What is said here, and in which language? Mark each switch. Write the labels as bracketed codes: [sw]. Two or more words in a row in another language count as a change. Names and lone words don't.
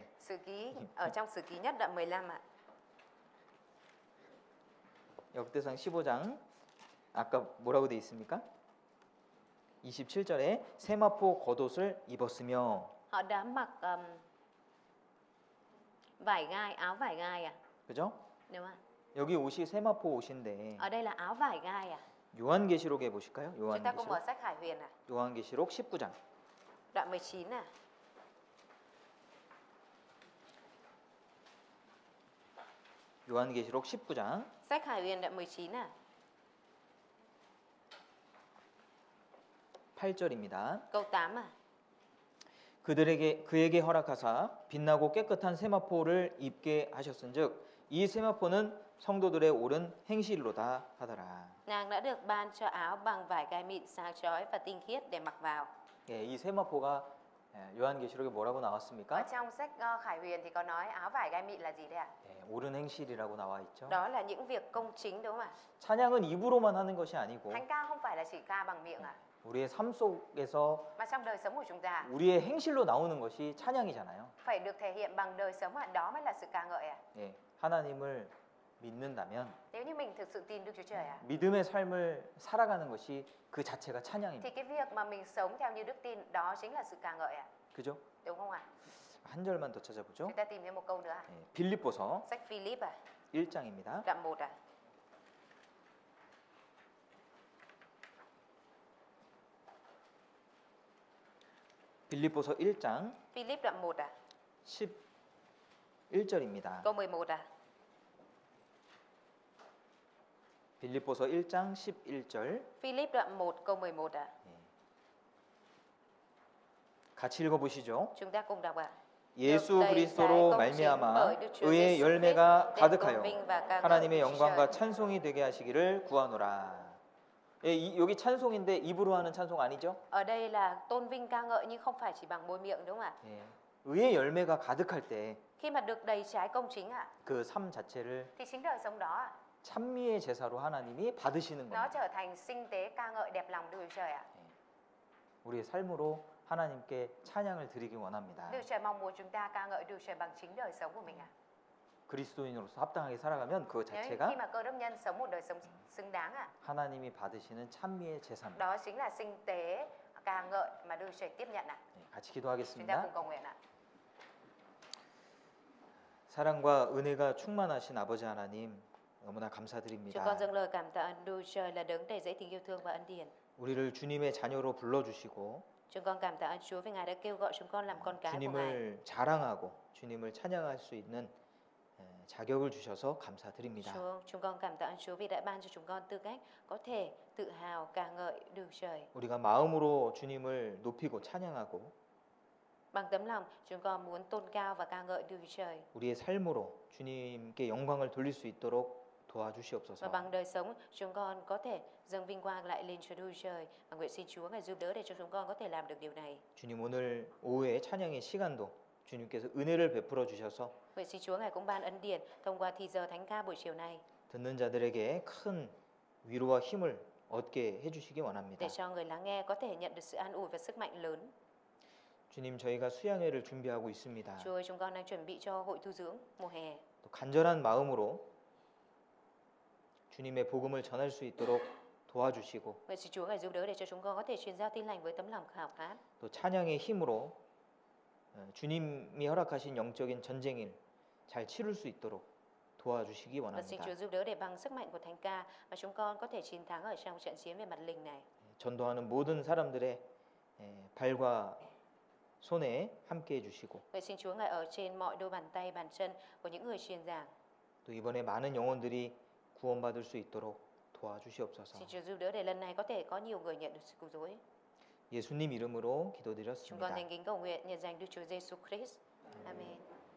[vi] Sử ký ở trong sử ký nhất đoạn 15 ạ. [ko] 역대상 15장 아까 뭐라고 돼 있습니까? 27절에 세마포 겉옷을 입었으며. [vi] Họ đã mặc vải gai, áo vải gai à? [ko] 그죠? [vi] Đúng không? [ko] 여기 옷이 세마포 옷인데 [vi] Ở đây là áo vải gai à? [ko] 요한계시록에 보실까요? [vi] Chúng ta cùng mở [ko] 요한계시록. [vi] sách Khải Huyền ạ. [ko] 요한계시록 19장. [vi] Đoạn 19 à? [ko] 요한계시록 19장 [vi] Sách Khải Huyền đoạn 19 à? [ko] 8절입니다. [vi] Câu 8 à? [ko] 그에게 허락하사 빛나고 깨끗한 세마포를 입게 하셨은즉 이 세마포는 성도들의 옳은 행실로다 하더라. [vi] Nàng đã được ban cho áo bằng vải gai mịn sáng chói và tinh khiết để mặc vào. [ko] 예, 이 세마포가 요한계시록에 뭐라고 [vi] Ở [ko] 나왔습니까? [vi] trong sách Khải Huyền thì có nói áo vải gai mịn là gì đấy ạ? [ko] 예, 옳은 행실이라고 나와 있죠. [vi] Đó là những việc công chính đúng không ạ? [ko] 찬양은 입으로만 하는 것이 아니고 [vi] Thánh ca không phải là chỉ ca bằng miệng ạ, [ko] 우리의 삶 속에서 [vi] mà trong đời sống của chúng ta [ko] 우리의 행실로 나오는 것이 찬양이잖아요. [vi] phải được thể hiện bằng đời sống ạ, đó mới là sự ca ngợi ạ. [ko] 예, 하나님을 믿는다면 [vi] Nếu như mình thực sự tin Đức Chúa Trời ạ, [ko] 믿음의 삶을 살아가는 것이 그 자체가 [vi] thì [ko] 찬양입니다. [vi] cái việc mà mình sống theo như đức tin đó chính là sự ca ngợi ạ, [ko] 그죠? [vi] đúng không ạ? [ko] 한 절만 더 찾아보죠. [vi] Chúng ta tìm thêm một câu nữa ạ. [ko] 예, 빌립보서 [vi] Sách Philip ạ, [ko] 1장입니다. [vi] đoạn 1 ạ. [ko] 빌립보서 1장 [vi] Philip đoạn 1 ạ, [ko] 11절입니다. [vi] câu 11 ạ. [ko] 빌립보서 1장 11절 [vi] Philip đoạn 1 câu 11 ạ. [ko] 같이 읽어보시죠. [vi] Chúng ta cùng đọc ạ. [ko] 예수 그리스도로 말미암아 의의 열매가 가득하여 하나님의 영광과 찬송이 되게 하시기를 구하노라. 예, 여기 찬송인데 입으로 하는 찬송 아니죠? [vi] Ở đây là tôn vinh ca ngợi nhưng không phải chỉ bằng môi miệng đúng không ạ? [ko] 예, 의의 열매가 가득할 때 [vi] Khi mà được đầy trái công chính ạ, [ko] 그 삶 자체를 [vi] thì chính đời sống đó ạ, [ko] 찬미의 제사로 하나님이 받으시는 [vi] nó [ko] 겁니다. [vi] trở thành sinh tế ca ngợi đẹp lòng Đức Chúa Trời ạ. [ko] 우리의 삶으로 하나님께 찬양을 드리기 원합니다. [vi] Đức Chúa Trời mong muốn chúng ta ca ngợi Đức Chúa Trời bằng chính đời sống của mình ạ. [ko] 그리스도인으로서 합당하게 살아가면 그 [vi] Nếu khi [ko] 자체가 [vi] mà cơ đốc nhân sống một đời sống xứng đáng ạ, [ko] 하나님이 받으시는 찬미의 제사입니다. [vi] đó chính là sinh tế ca ngợi mà Đức Chúa Trời tiếp nhận ạ. [ko] 네, 같이 [vi] Chúng ta [ko] 기도하겠습니다. [vi] cùng cầu nguyện ạ. [ko] 사랑과 은혜가 충만하신 아버지 하나님 너무나 [vi] Chúng [ko] 감사드립니다. [vi] con dâng lời cảm tạ ơn Đức Chúa Trời là đấng đầy dẫy tình yêu thương và ân điển. [ko] 우리를 주님의 자녀로 불러주시고 [vi] Chúng con cảm tạ ơn Chúa vì Ngài đã kêu gọi chúng con làm con cái của Ngài. [ko] 주님을 자랑하고 주님을 찬양할 수 있는 자격을 주셔서 감사드립니다. [vi] Chúng con cảm tạ ơn Chúa vì đã ban cho chúng con tư cách có thể tự hào ca ngợi Đức Chúa Trời. [ko] 우리가 마음으로 주님을 높이고 찬양하고 [vi] Bằng tấm lòng, chúng con muốn tôn cao và ca ngợi Đức Chúa Trời. [ko] 우리의 삶으로 주님께 영광을 돌릴 수 있도록 도와주시옵소서. [vi] Và bằng đời sống chúng con có thể dâng vinh quang lại lên Chúa Đôi Trời. Và nguyện xin Chúa Ngài giúp đỡ để cho chúng con có thể làm được điều này. [ko] 주님 오늘 오후에 찬양의 시간도 주님께서 은혜를 베풀어 주셔서 [vi] Nguyện xin Chúa Ngài cũng ban ân điển thông qua thì giờ thánh ca buổi chiều này [ko] 듣는 자들에게 큰 위로와 힘을 얻게 해주시기 원합니다. [vi] để cho người lắng nghe có thể nhận được sự an ủi và sức mạnh lớn. [ko] 주님 저희가 수양회를 준비하고 있습니다. [vi] Chúa ơi, chúng con đang chuẩn bị cho hội tu dưỡng mùa hè. [ko] 또 간절한 마음으로 주님의 복음을 전할 수 있도록 도와주시고 [vi] Nguyện xin Chúa Ngài giúp đỡ để cho chúng con có thể truyền giao tin lành với tấm lòng khao khát. [ko] 또 찬양의 힘으로 주님이 허락하신 영적인 전쟁을 잘 치룰 수 있도록 도와주시기 [vi] Và xin [ko] 원합니다. [vi] Chúa giúp đỡ để bằng sức mạnh của thánh ca mà chúng con có thể chiến thắng ở trong trận chiến về mặt linh này. [ko] 전도하는 모든 사람들의 발과 손에 함께 해주시고 [vi] Nguyện xin Chúa Ngài ở trên mọi đôi bàn tay, bàn chân của những người truyền giảng. [ko] 또 이번에 많은 영혼들이 구원받을 수 있도록 도와주시옵소서. [vi] Xin Chúa giúp đỡ để lần này có thể có nhiều người nhận được sự cứu rỗi. [ko] 예수님 이름으로 [vi] Chúng con [ko] 기도드렸습니다. [vi] thành kính cầu nguyện nhân danh Đức Chúa Giêsu Christ. Amen.